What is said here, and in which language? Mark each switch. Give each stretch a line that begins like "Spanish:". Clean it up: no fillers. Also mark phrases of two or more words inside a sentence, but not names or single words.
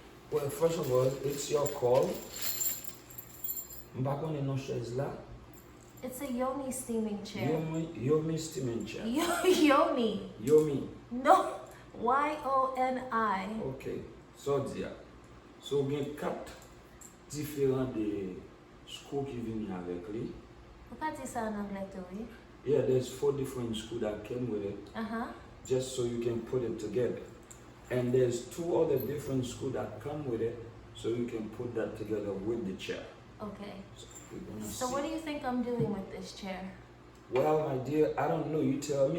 English: Well, first of all, it's your call.
Haitian Creole: Mpa konen no chaise la.
English: It's a yoni steaming chair. Yomi steaming chair. Yoni. Yomi. No. Y-O-N-I.
Haitian Creole: Ok. So dia. So gen 4 diferent de screw ki vini avek li. Ou ka di sa an anglais tou, oui?
English: Yeah, there's 4 different screws that came with it. Uh-huh. Just so you can put it together. And there's 2 other different screws that come with it, so you can put that together with the chair. Okay. So what do you think I'm doing with this chair? Well, my dear, I don't know. You tell me.